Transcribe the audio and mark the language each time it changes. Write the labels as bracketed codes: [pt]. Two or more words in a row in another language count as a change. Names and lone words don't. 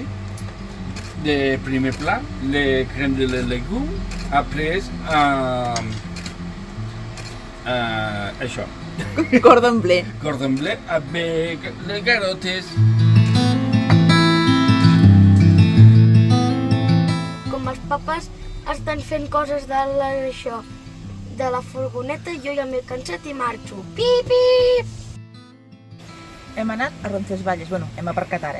[ca] de primer plat, [fr] les crèmes de les légumes, après això, Cordon bleu. cordon bleu avec les carottes. [ca] Com els papes estan fent coses de la furgoneta, jo ja m'he cansat i marxo. Pip, pip! Hem anat a Roncesvalles, bueno, hem aparcat ara.